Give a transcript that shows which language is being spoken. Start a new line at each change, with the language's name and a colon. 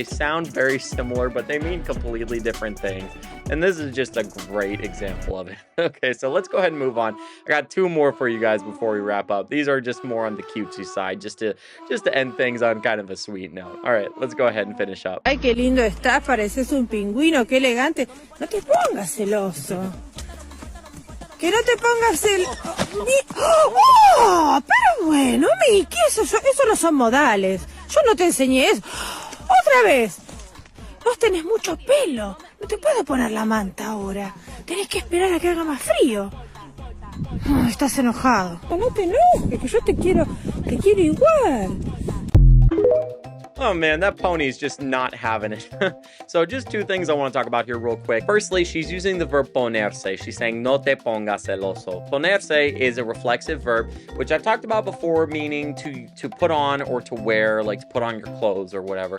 English: They sound very similar, but they mean completely different things. And this is just a great example of it. Okay, so let's go ahead and move on. I got two more for you guys before we wrap up. These are just more on the cutesy side, just to end things on kind of a sweet note. All right, let's go ahead and finish up.
Spanish: Ay, qué lindo estás, pareces un pingüino, qué elegante. No te pongas celoso. Que no te pongas ¡Oh! Pero bueno, Miki, eso no son modales. Yo no te enseñé eso. ¡Otra vez! Vos tenés mucho pelo. No te puedo poner la manta ahora. Tenés que esperar a que haga más frío. Oh, estás enojado. No te enojes, que yo te quiero igual.
English: Oh man, that pony's just not having it. So just two things I want to talk about here real quick. Firstly, she's using the verb ponerse. She's saying
Spanish: no te pongas celoso.
English: Ponerse is a reflexive verb, which I've talked about before, meaning to put on or to wear, like to put on your clothes or whatever.